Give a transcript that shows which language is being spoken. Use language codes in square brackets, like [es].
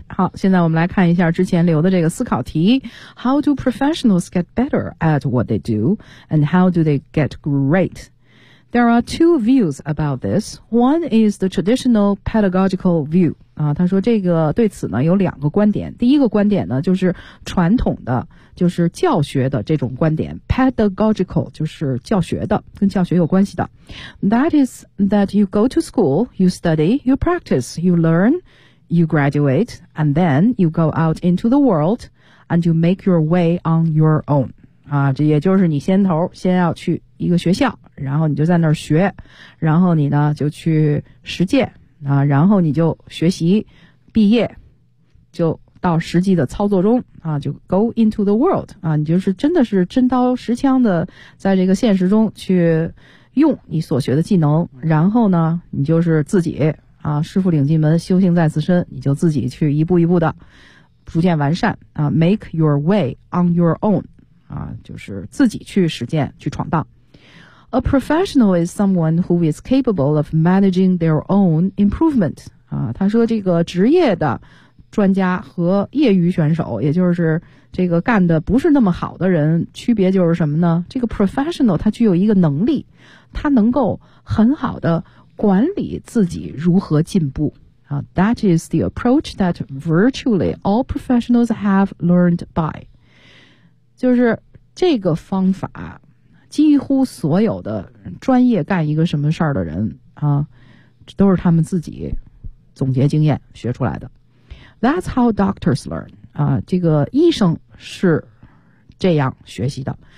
[zh] 好，现在我们来看一下之前留的这个思考题。 [en] How do professionals get better at what they do? And how do they get great? There are two views about this. One is the traditional pedagogical view. [zh] 啊，他说这个对此呢有两个观点。第一个观点呢就是传统的，就是教学的这种观点。 Pedagogical 就是教学的，跟教学有关系的。 [en] That is that you go to school, you study, you practice, you learn, you graduate, and then you go out into the world and you make your way on your own. [zh] 啊，这也就是你先头先要去一个学校。然后你就在那儿学，然后你呢就去实践啊，然后你就学习，毕业就到实际的操作中啊，就 [en] go into the world [zh] 啊，你就是真的是真刀实枪的在这个现实中去用你所学的技能，然后呢你就是自己啊，师傅领进门，修行在自身，你就自己去一步一步的逐渐完善啊， [en] make your way on your own [zh] 啊，就是自己去实践去闯荡。 [en] A professional is someone who is capable of managing their own improvement. [zh] 啊，他说这个职业的专家和业余选手，也就是这个干的不是那么好的人，区别就是什么呢？这个 professional 他具有一个能力，他能够很好的管理自己如何进步。 [en] 啊， that is the approach that virtually all professionals have learned by. [zh] 就是这个方法几乎所有的专业干一个什么事儿的人啊，都是他们自己总结经验学出来的。 [en] That's how doctors learn. [zh] 啊，这个医生是这样学习的。